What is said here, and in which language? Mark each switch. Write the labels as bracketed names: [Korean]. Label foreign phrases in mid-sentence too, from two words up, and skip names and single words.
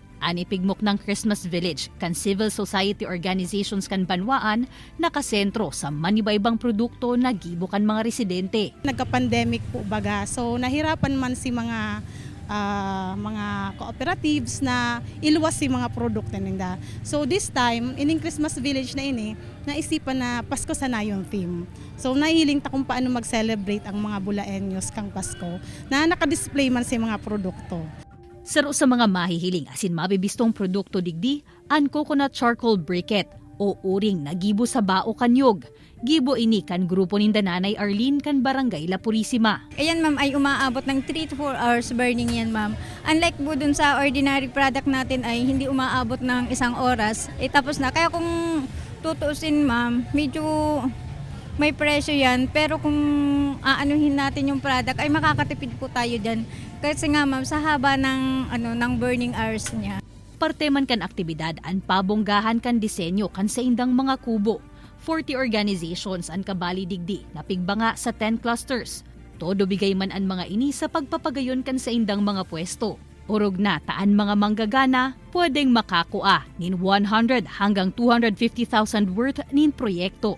[Bikol] Ani pigmok ng Christmas Village kan [English] civil society organizations [Bikol] kan Banwaan nakasentro sa manibaybang produkto na gibo kan mga residente. Nagka-pandemic po baga, so nahirapan man si mga cooperatives na iluwas si mga produkto nila. [English] So this time, [Bikol] ining Christmas Village na ini, naisipan na Pasko sana yung theme. So nahihiling ta kung paano mag-celebrate ang mga Bulaenyos kang Pasko na naka-display man si mga produkto. Saro sa mga mahihiling asin mabibistong produkto digdi, ang [English] coconut charcoal briquette [Bikol] o uring na gibo sa bao kanyog. Gibo ini kan grupo ni Nanay Arlene kan Barangay La Purisima. [Filipino] Ayan ma'am ay umaabot ng [English] 3 to 4 hours burning [Filipino] yan ma'am. Unlike po dun sa [English] ordinary product [Filipino] natin ay hindi umaabot ng 1 oras. Tapos na. Kaya kung tutuusin ma'am, medyo may presyo yan. Pero kung aanuhin natin yung product ay makakatipid po tayo dyan. Kasi nga ma'am, sa haba ng [English] burning hours [Filipino] niya. [Bikol] Parte man kan aktibidad ang pabonggahan kan disenyo kan sa indang mga kubo. 40 organizations ang kabali digdi na pigbanga sa 10 clusters. Todo bigay man ang mga ini sa pagpapagayon kan sa indang mga pwesto. Urog na taan mga manggagana pwedeng makakua nin 100 hanggang 250,000 worth nin proyekto.